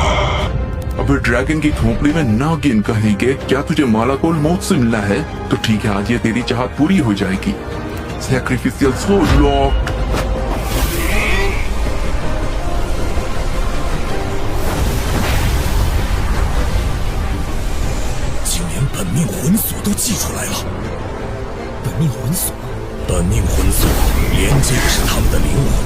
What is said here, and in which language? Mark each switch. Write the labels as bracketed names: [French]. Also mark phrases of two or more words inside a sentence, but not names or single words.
[Hindi] अबे ड्रैगन की खोपड़ी में नागिन कहेंगे। क्या तुझे मालाकोल मौत से मिला है? तो ठीक है, आज ये तेरी चाहत पूरी हो जाएगी। [English] sacrificial soul lock. [Chinese] 竟连本命魂锁都祭出来了。本命魂锁，本命魂锁连接的是他们的灵魂。